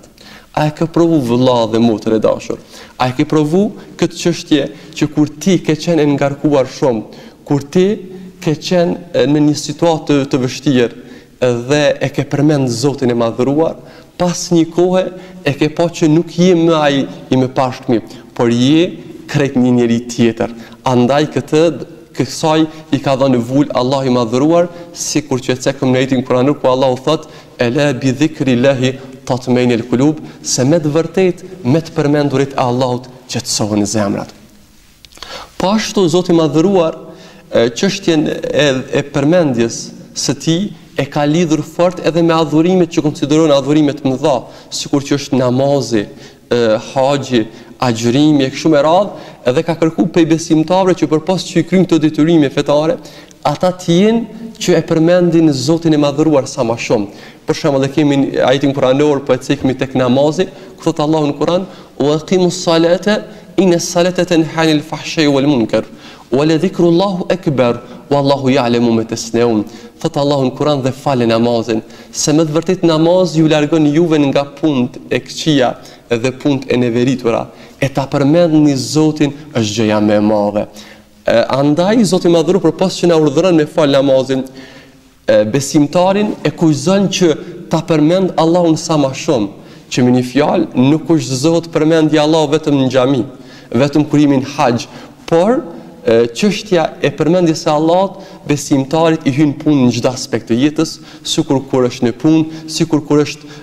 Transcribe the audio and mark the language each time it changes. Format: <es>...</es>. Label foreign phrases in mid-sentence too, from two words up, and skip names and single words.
<sq>A e ke provu vëlla dhe motër e dashur? A e ke provu këtë çështje që kur ti ke qenë ngarkuar shumë, kur ti ke qenë në një situatë të vështirë dhe e ke përmend Zotin e madhruar, pas një kohe e ke pa që nuk je më ai i më pashkmi, por je krejt një njeri tjetër. Andaj kësaj i ka dhënë vull Allah i madhëruar, sikur që cekëm në ajetin kuranor ku Allahu thot:</sq> <ar>"ألا بذكر الله تطمئن القلوب",</ar> <sq>se me të vërtet me të përmendurit e Allahut qetësohen zemrat. Po ashtu Zoti i madhëruar çështjen e përmendjes së tij e ka lidhur fort edhe me adhurimet që konsiderohen adhurimet më dha, sikur që është namazi, haxhi, agjërimi e kështu me radhë, edhe ka kërkuar prej besimtarëve që përpas që i kryjnë këto detyrime fetare, ata të jenë që e përmendin Zotin e madhëruar sa më shumë. Për shembull, e kemi ajetin kuranor, po e cekmi tek namazi, ku thot Allahu në Kur'an:</sq> <ar>"وأقم الصلاة إن الصلاة تنهى عن الفحشاء والمنكر ولذكر الله أكبر والله يعلم ما تصنعون."</ar> <sq>Thot Allahu në Kur'an: "Dhe falë namazin, se me të vërtet namazi ju largon juve nga punët e këqija dhe punët e neveritura, e ta përmendni Zotin është gjëja më e madhe." Andaj Zoti i madhëruar përpas që na urdhëron me fal namazin, besimtarin e kujdon që ta përmend Allahun sa më shumë, që me një fjalë nuk kushtohet përmendja Allahut vetëm në xhami, vetëm kurimin haxh, por çështja e përmendjes së Allahut besimtarit i hyn punë në çdo aspekt të jetës, sikur kur është në punë, sikur kur është</sq>